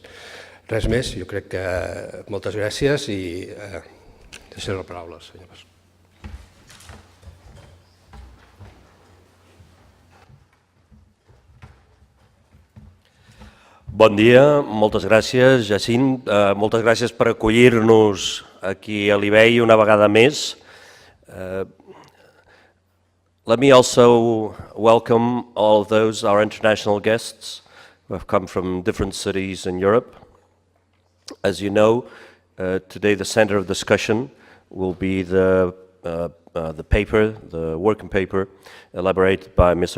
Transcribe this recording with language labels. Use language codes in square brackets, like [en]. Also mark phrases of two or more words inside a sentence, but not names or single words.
[ca] Res més, jo crec que moltes gràcies i deixaré la paraula als senyors. Bon dia, moltes gràcies, Jacint. Moltes gràcies per acollir-nos aquí a l'IBEI una vegada més. [en] Let me also welcome all of those, our international guests, who have come from different cities in Europe. As you know, today the center of discussion will be the paper, the working paper, elaborated by Mr.